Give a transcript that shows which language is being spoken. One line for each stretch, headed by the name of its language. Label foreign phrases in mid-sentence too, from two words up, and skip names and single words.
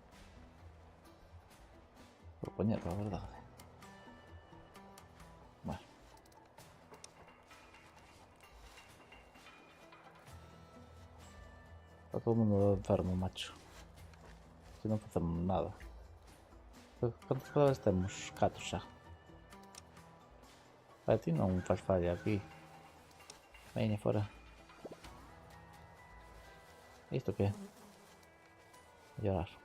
Spanish: Por ponerlo, la verdad. Bueno. Está todo el mundo enfermo, macho. Si no hacemos nada. ¿Cuántos jugadores tenemos?
Galician: 4 xa. Para ti non faz falla aquí. Veña fora. Isto que é?
Spanish: Llorar.